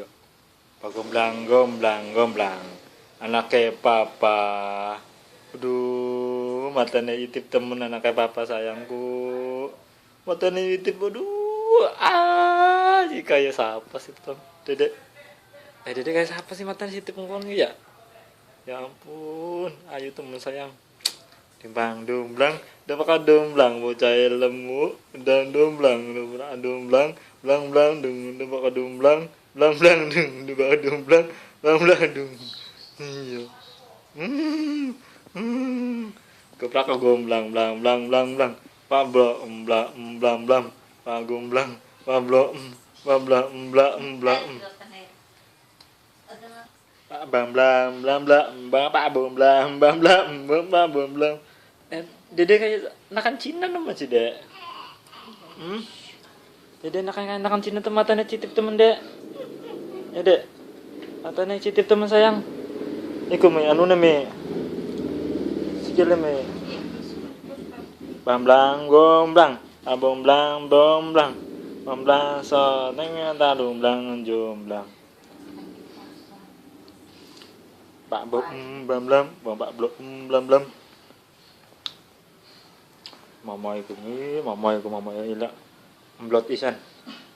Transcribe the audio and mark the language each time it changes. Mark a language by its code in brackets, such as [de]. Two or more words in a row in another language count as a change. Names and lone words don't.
[id] Pak gomblang gomblang gomblang. Anaknya papa. Aduh, matanya itip temen anaknya papa sayangku. Matanya itip, aduh. Kayak siapa sih tuh? Dedek. Dedek kayak siapa sih matanya itip ngomong ya? Ya ampun, ayo temen sayang. Timbang domblang, udah pakai domblang, [jv] bocah lemu, dan domblang, domblang, blang blang dung, [id] udah pakai domblang, blang blang dung, udah pakai domblang, blang blang dung. Iya. Keprak gomblang, blang blang blang blang, pak blo, blang blang blang, pak gomblang, pak blo, pak blang blang blang. Bang blang blang blang bang pak blang blang blang blang blang blang. Dede kayak nakan Cina nama sih dek. Dede nakan Cina tuh matanya citip temen dek. Ya dek, matanya citip temen sayang. [jv] Iku me anu me, sikile me. Bang blang gomblang, abong blang bomblang, bomblang so tengah talung blang jomblang. Pak bom blam blam, pak blok blam blam. Mama iku ilah. Mblot isan.